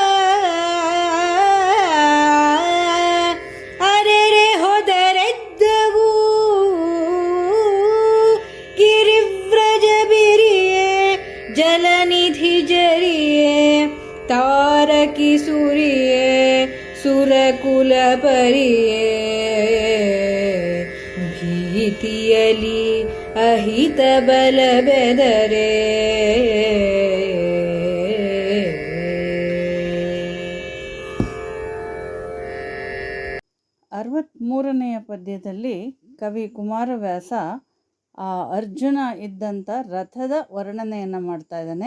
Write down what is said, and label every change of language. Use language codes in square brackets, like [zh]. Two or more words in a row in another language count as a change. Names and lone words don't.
[kn] ಅರೆರೆ ಹೊದರೆದ್ದವು ಗಿರಿವ್ರಜ ಬಿರಿಯೆ ಜಲನಿಧಿ ಜರಿಯೆ ತಾರಕಿ ಸೂರಿಯೆ ಸುರಕುಲ ಪರಿಯೆ ಭೀತಿಯಲಿ ಅಹಿತ ಬಲ ಬೆದರೆ. ಮೂರನೆಯ ಪದ್ಯದಲ್ಲಿ ಕವಿ ಕುಮಾರವ್ಯಾಸ ಆ ಅರ್ಜುನ ಇದ್ದಂಥ ರಥದ ವರ್ಣನೆಯನ್ನು ಮಾಡ್ತಾ ಇದ್ದಾನೆ.